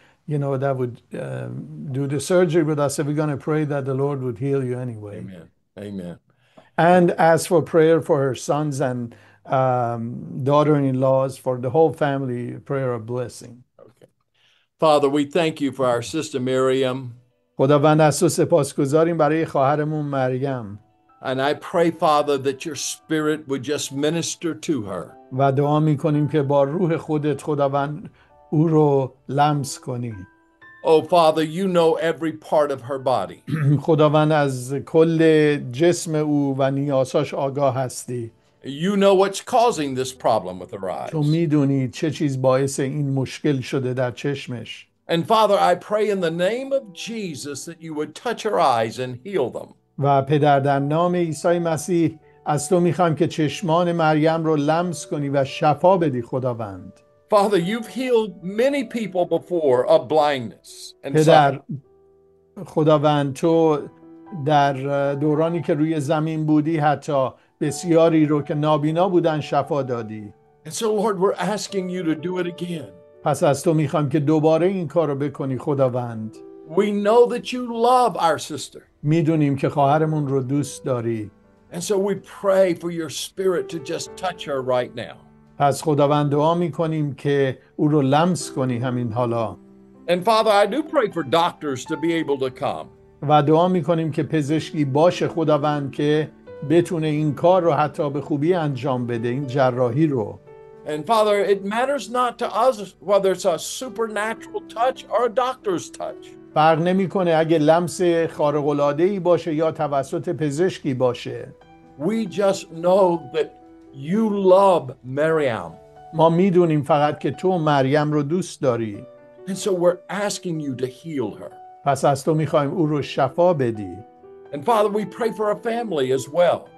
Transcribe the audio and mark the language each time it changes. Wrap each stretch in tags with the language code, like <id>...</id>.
<en>that would do the surgery. But I said, we're going to pray that the Lord would heal you anyway. Amen. Amen. And ask for prayer for her sons and daughter-in-laws, for the whole family, prayer of blessing. Okay. Father, we thank you for our sister Miriam.</en> <fa>خداوند از تو سپاسگزاریم برای خواهرمون مریم</fa> <en>And I pray, Father, that your spirit would just minister to her.</en> <fa>و دعا میکنیم که با روح خودت خداوند او رو لمس کنی.</fa> <en>Oh, Father, you know every part of her body.</en> <fa>خداوند از کل جسم او و نیازاش آگاه هستی.</fa> <en>You know what's causing this problem with her eyes.</en> <fa>تو میدونی چه چیز باعث این مشکل شده در چشمش.</fa> <en>And Father, I pray in the name of Jesus that you would touch her eyes and heal them.</en> <fa>و پدر در نام عیسی مسیح از تو میخوایم که چشمان مریم رو لمس کنی و شفا بدی خداوند.</fa> <en>Father, you've healed many people before of blindness and</en> <fa>پدر</fa> <en>sight.</en> <fa>خداوند تو در دورانی که روی زمین بودی حتی بسیاری رو که نابینا بودن شفا دادی.</fa> <en>And so, Lord, we're asking you to do it again.</en> <fa>پس از تو میخوایم که دوباره این کار رو بکنی خداوند.</fa> <en>We know that you love our sister.</en> <fa>میدونیم که خواهرمون رو دوست داری.</fa> <en>And so we pray for your spirit to just touch her right now.</en> <fa>پس خداوند دعا میکنیم که او رو لمس کنی همین حالا.</fa> <en>And Father, I do pray for doctors to be able to come.</en> <fa>و دعا میکنیم که پزشکی باشه خداوند که بتونه این کار رو حتی به خوبی انجام بده، این جراحی رو.</fa> <en>And Father, it matters not to us whether it's a supernatural touch or a doctor's touch.</en> <fa>فرق نمیکنه اگه لمس خارق العاده‌ای باشه یا توسط پزشکی باشه.</fa> <en>We just know that you love Miriam.</en> <fa>ما میدونیم فقط که تو مریم رو دوست داری.</fa> <en>And so we're asking you to heal her.</en> <fa>پس از تو میخوایم او رو شفا بدی.</fa> <en>And Father, we pray for a family as well.</en>